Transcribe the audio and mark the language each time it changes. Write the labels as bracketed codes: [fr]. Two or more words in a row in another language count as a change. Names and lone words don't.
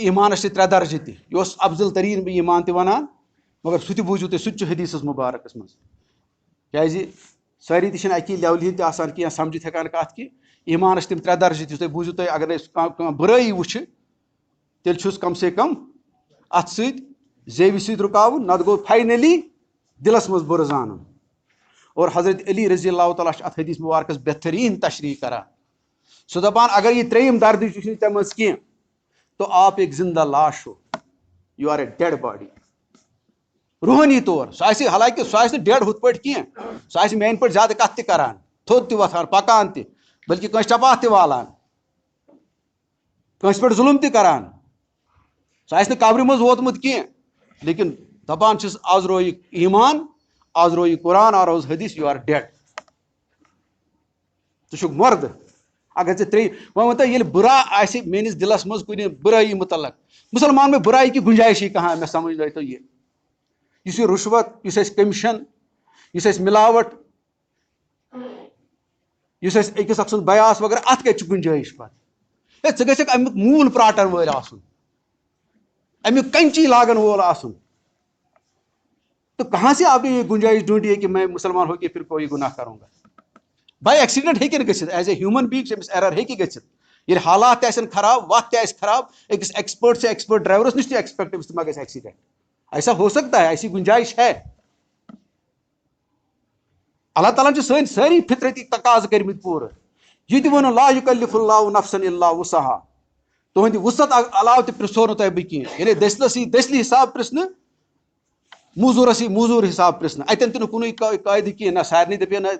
[ks] ایمانس چھِ 3 درجہٕ تہِ یہِ اوس افضل تریٖن بہٕ ایمان تہِ ونان مگر سُہ تہِ بوٗزِو تُہۍ سُہ تہِ چھُ حدیثس مُبارکس منٛز کیٛازِ سٲری تہِ چھِنہٕ اکی لیولہِ ہِنٛدۍ تہِ آسان کینٛہہ سمجھِتھ ہٮ۪کان کتھ کہِ ایمانس چھِ تِم 3 درجہٕ تہِ تُہۍ بوٗزِو تُہۍ اگر أسۍ کانٛہہ بُرٲیی وٕچھِ تیل چھُس کم سے کم ات زیوِ سۭتۍ رُکاوُن نتہٕ گوٚو فاینلی دلس منٛز بُرٕ زانُن. اور حضرت علی [ar] رضی اللہ تعالیٰ [ks] چھُ اتھ حدیث مبارکس بہترین تشریح کران. سُہ دپان اگر یہ ترٛیٚیِم دردی چھُ نہٕ تَمہِ منٛز کینٛہہ [ur] تو آپ ایک زندہ لاش ہو, [en] you are a dead body. [ks] روحانی طور سُہ آسہِ حالانکہ سُہ آسہِ نہٕ ڈیڈ ہُتھ پٲٹھۍ کینٛہہ, سُہ آسہِ میانہِ پٲٹھۍ زیادٕ کتھ تہِ کران, تھوٚد تہِ وۄتھان, پکان تہِ, بلکہ کٲنٛسہِ چپاتھ تہِ والان, کٲنٛسہِ پٮ۪ٹھ ظُلم تہِ کران, سُہ آسہِ نہٕ قبرِ منٛز ووتمُت کینٛہہ, لیکن دپان چھِس آز رویہِ ایمان, آز رویہِ قرآن, آز روز حدیث, [en] you are dead. [ks] ژٕ چھُکھ مردٕ. اگر ژےٚ ترٛیٚیہِ وۄنۍ ؤنۍ تو ییٚلہِ بُرا آسہِ میٲنِس دلس منٛز کُنہِ بُرٲیی متعلق, [ur] مسلمان میں برائی کی گنجائش ہی کہاں ہے, [ks] مےٚ سمجھ لٲے تو یہ یُس یہِ رُشوت, یُس اَسہِ کٔمِشن, یُس اَسہِ مِلاوٹ, یُس اَسہِ أکِس اکھ سُنٛد بیاس وغیرہ, اتھ کتہِ چھِ گُنجٲیش پتہٕ؟ ہے ژٕ گژھکھ امیُک موٗل پراٹن وٲلۍ آسُن, امیُک کنچی لاگن وول آسُن. [ur] تو کہاں سے آپ نے یہ گنجائش ڈھونڈی ہے کہ میں مسلمان ہو کے پھر کوئی گناہ کروں گا؟ [en] by accident [ks] ہیٚکہِ نہٕ گٔژھِتھ, [en] as a human being [ks] چھِ أمِس ایرر ہیٚکہِ گٔژھِتھ. ییٚلہِ حالات تہِ آسن خراب, وقت تہِ آسہِ خراب, أکِس ایکسپٲرٹ سے ایکسپٲرٹ ڈرائیورس نِش تہِ ایکسپیکٹ أمِس تہِ ما گژھِ ایکسیڈنٹ. [ur] ایسا ہو سکتا ہے, ایسی گنجائش ہے. [ks] اللہ تعالیٰ چھِ سٲنۍ سٲری فطرتی تقاضہٕ کٔرمٕتۍ پوٗرٕ. یہِ تہِ ووٚنُن [ar] لا یُکلِف اللہ نفسن الا وُسعہا, [ks] تُہنٛدِ وُسعت علاوٕ تہِ پرژھو نہٕ تۄہہِ بہٕ کینٛہہ. ییٚلے دٔسلس یی دٔسلہِ حساب پرژھنہٕ, موزوٗرس یی موزوٗر حساب پرژھنہٕ, اتٮ۪ن تہِ نہٕ کُنُے قٲیدٕ کینٛہہ, نہ سارنٕے دپے نہ.